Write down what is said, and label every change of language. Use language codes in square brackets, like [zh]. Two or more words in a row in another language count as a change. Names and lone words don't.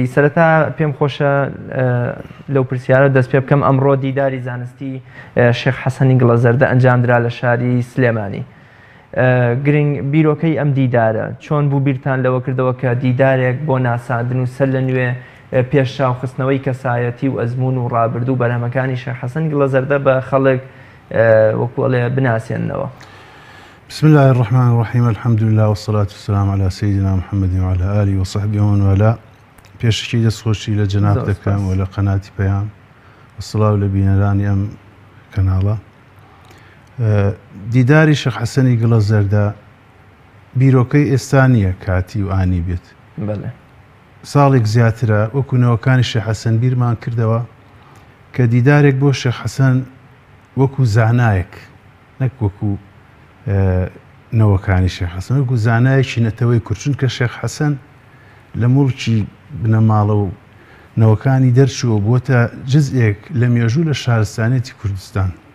[ckb] سەرەتا پێم خۆشە لەو پرسیارە دەست پێ بکەم ئەمڕۆ دیداری زانستی شێخ حەسەنی گڵەزەردە ئەنجامدرا لە شاری سلێمانی. گرنگ بیرۆکەی ئەم دیدارە چۆن بوو بیرتان لەوە کردەوە کە دیدارێک بۆ ناساندن و سەر لە نوێ پێشچاوخستنەوەی کەسایەتی و ئەزمون و ڕابردوو بەرهەمەکانی شێخ حەسەنی گڵەزەردە بە خەڵک وەکوڵێ بناسێننەوە. [ar] بسم الله الرحمن الرحيم الحمد لله والصلاة والسلام على سيدنا محمد وعلى آله وصحبه ومن والاه. [ckb] پێشکی دەستخۆشی لە جەناب دەکەم و لە قەناتی پەیام وسڵاو لە بینەرانی ئەم کەناڵە. دیداری شێخ حەسەنی گڵەزەردە بیرۆکەی ئێستا نییە کاتی و ئانی بێت. ساڵێک زیاترە وەکوونەوەکانی شێخ حەسەن بیرمان کردەوە کە دیدارێک بۆ شێخ حەسەن وەکو زانایەک نەک وەکو نەوەکانی شێخ حەسەن وەکو زانایەکی نەتەوەی کورچون کە شێخ حەسەن لە موڵکی بنەماڵە و نەوەکانی دەرچووە بۆتە جزئێک لە مێژوو لە شارستانێتی کوردستان.